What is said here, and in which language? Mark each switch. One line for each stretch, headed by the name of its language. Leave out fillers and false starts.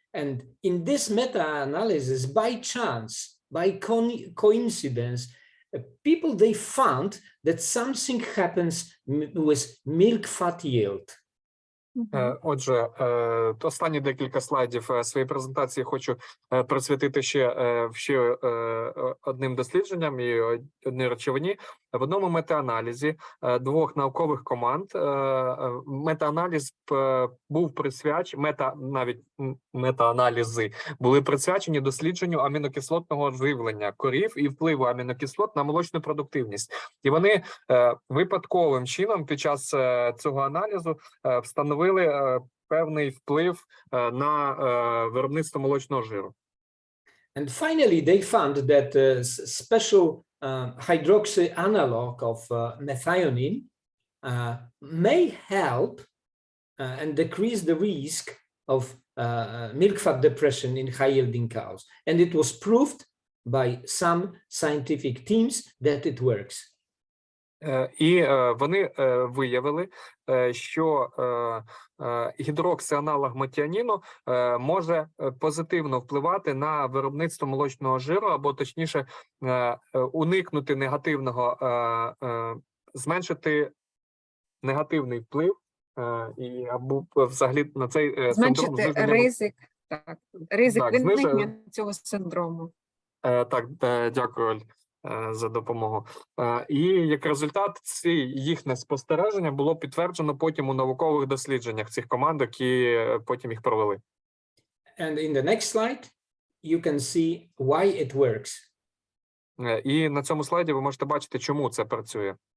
English: And in this meta-analysis, by chance, by coincidence, people, they found that something happens with milk fat yield.
Ukrainian: Отже, останні декілька слайдів своєї презентації хочу присвятити ще одним дослідженням і одній речовині. В одному мета-аналізі двох наукових команд мета-аналіз був присвячений, мета-аналізи були присвячені дослідженню амінокислотного живлення корів і впливу амінокислот на молочну продуктивність. І вони випадковим чином під час цього аналізу встановили певний вплив на виробництво молочного жиру.
English: And finally, they found that special hydroxy analog of methionine may help and decrease the risk of milk fat depression in high-yielding cows. And it was proved by some scientific teams that it works.
Ukrainian: І вони виявили, що гідроксианалог метіоніну може позитивно впливати на виробництво молочного жиру, або точніше уникнути негативного, зменшити негативний вплив і або взагалі на цей зменшити ризик, ризик виникнення цього синдрому. Так, дякую, Оль, за допомогу. І як результат, їхнє спостереження було підтверджено потім у наукових дослідженнях цих команд, які потім їх провели.
English: And in the next slide, you can see why it works.
Ukrainian: І на цьому слайді ви можете бачити, чому це працює.